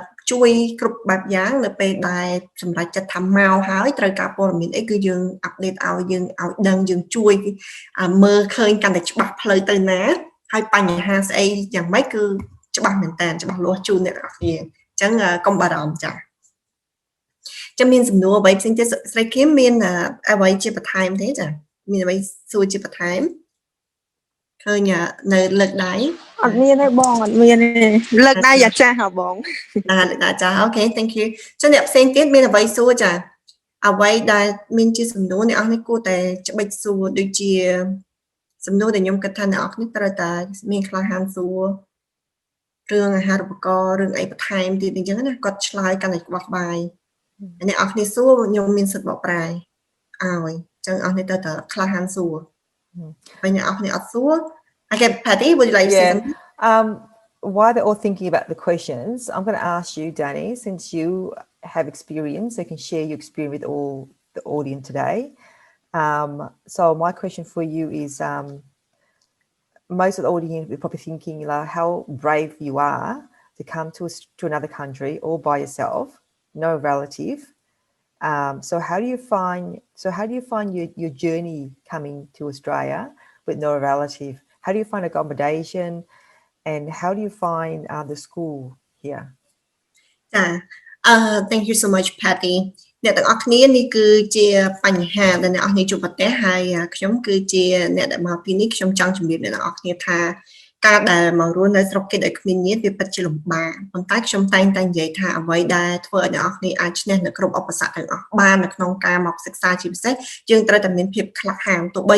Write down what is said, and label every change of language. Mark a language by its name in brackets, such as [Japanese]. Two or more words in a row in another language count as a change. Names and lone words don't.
[Khmer] ជួយគ្រប់បែបយ៉ាងនៅពេលដែលសម្រាប់ចិត្តថាមកហើយត្រូវការព័ត៌មានអីគឺយើងអាប់ដេតឲ្យយើងឲ្យដឹងយើងជួយមើលឃើញកាន់តែច្បាស់ផ្លូវទៅណាហើយបញ្ហាស្អីយ៉ាងម៉េចគឺច្បាស់មែនតើច្បាស់លាស់ជូនអ្នកទាំងអស់គ្នាអញ្ចឹងកុំបារម្ភចា៎ចាំមានសំណួរអ្វីផ្សេងទៀតស្រីគឹមមានអ្វីជាបន្ថែមទេចា៎មានអ្វីសួរជាបន្ថែមឃើញនៅលើកដៃ អត់មានទេបងអត់មានទេលើកដៃយ៉ាចាស់ហ៎បង លើកដៃចាស់អូខេ [English] thank you [Khmer] ចឹងអ្នកផ្សេងទៀតមានអ្វីសួរចា៎អ្វីដែលមានជាសំណួរអ្នកអស់នេះគួរតែច្បិចសួរដូចជាសំណួរដែលខ្ញុំគិតថាអ្នកអស់នេះត្រូវតែមានក្លាហានសួររឿងអាហារូបករណ៍រឿងអីបន្ថែមទៀតអញ្ចឹងណាគាត់ឆ្លើយកាន់តែក្បោះក្បាយអ្នកអស់នេះសួរខ្ញុំមានសិទ្ធិបកប្រែឲ្យអញ្ចឹងអស់នេះត្រូវតែក្លាហានសួរហើយអ្នកអស់នេះអត់សួរ [English] Okay, Patty, would you like to say something? While they're all thinking about the questions, I'm going to ask you, Dane, since you have experience, you can share your experience with all the audience today. So my question for you is, most of the audience will probably thinking like how brave you are to come to another country all by yourself, no relative. So how do you find your journey coming to Australia with no relative? How do you find accommodation, and how do you find the school here? Thank you so much, Patty. [Khmer] អ្នកទាំងអស់គ្នានេះគឺជាបញ្ហាដែលអ្នកអស់គ្នាជួបប្រទះហើយខ្ញុំគឺជាអ្នកដែលមកពីនេះខ្ញុំចង់ជម្រាបអ្នកទាំងអស់គ្នាថាការដែលមករស់នៅស្រុកគេដោយគ្មានញាតិវាពិតជាលំបាកប៉ុន្តែខ្ញុំតែងតែ និយាយថាអ្វីដែលធ្វើឲ្យអ្នកនរគ្នាអាចឈ្នះនៅគ្រប់ឧបសគ្គទាំងអស់បាននៅក្នុងការមកសិក្សាជាពិសេសយើងត្រូវតែមានភាពក្លាហានទោះបី